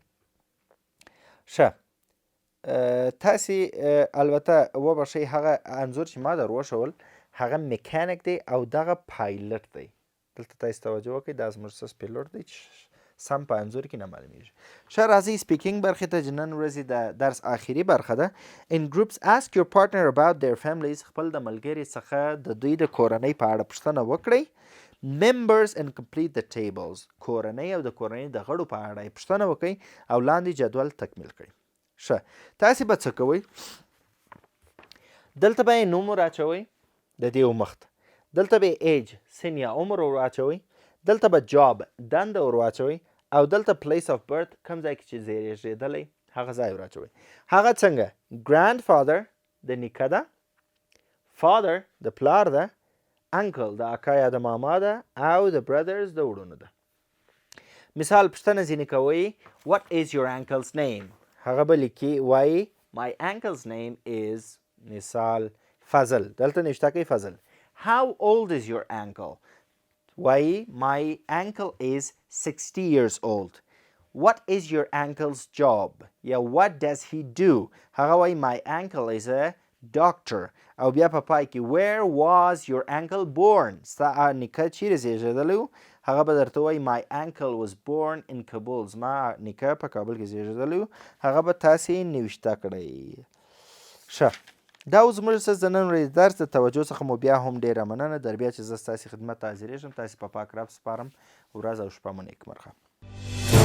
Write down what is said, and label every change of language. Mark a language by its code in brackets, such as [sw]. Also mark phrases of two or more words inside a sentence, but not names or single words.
[ps] ښه تاسې البته وبښئ هغه انځور چې ما در وښول هغه میکانیک دی او دغه پایلټ دی دلته تاسې توجه وکړئ دا زموږ سس پیلوټ دی چې سم په انځور کې نه معلومیږي ښه راځئ سپیکینګ برخې ته چې نن ورځې د درس آخري برخه ده [en] in groups ask your partner about their families [ps] خپل د ملګري څخه د دوی د کورنۍ په اړه پوښتنه وکړئ members [en] and complete the tables [ps] کورنۍ او د کورنۍ د غړو په اړه یې پوښتنه وکړئ او لاندې جدول تکمیل کړئ ښه تاسې به څه کوئ دلته به یې نوم ور اچوئ د دې مخ ته دلته به یې ایج سن یا عمر ور اچوئ دلته به جاب دنده ور واچوئ او دلته [en] place of birth [ps] کوم ځای کې چې زیږېدلی هغه ځای ور اچوئ هغه څنګه grandfather د نیکه ده، father د پلار ده، uncle د اکا یا د ماما ده، او د brothers د وروڼو ده. مثال پوښتنه ځینې کوئ [en] what is your uncle's name؟ [ps] هغه به لیکي وایي [en] my uncle's name is [ps] مثال فضل. دلته نوشته کوي فضل. [en] how old is your uncle؟ وایي my uncle is 60 years old. what is your uncle's job؟ [ps] یا [en] what does he do؟ [ps] هغه وایي [en] my uncle is a doctor. [ps] او بیا په پای کې [en] where was your uncle born؟ [ps] ستا نیکه چیرې زیږېدلی و؟ هغه به درته وایي [en] my uncle was born in Kabul. [ps] زما نیکه په کابل کې زیږېدلی و. هغه به تاسې نوشته کړئ. ښه، دا اوس زموږ څه د نن ورځې درس د توجه څخه مو بیا هم ډېره مننه. در بیا چې زه ستاسې خدمت ته حاضرېږم تاسې په پاک رب سپارم. ورځ او شپه مو نیکمرغه.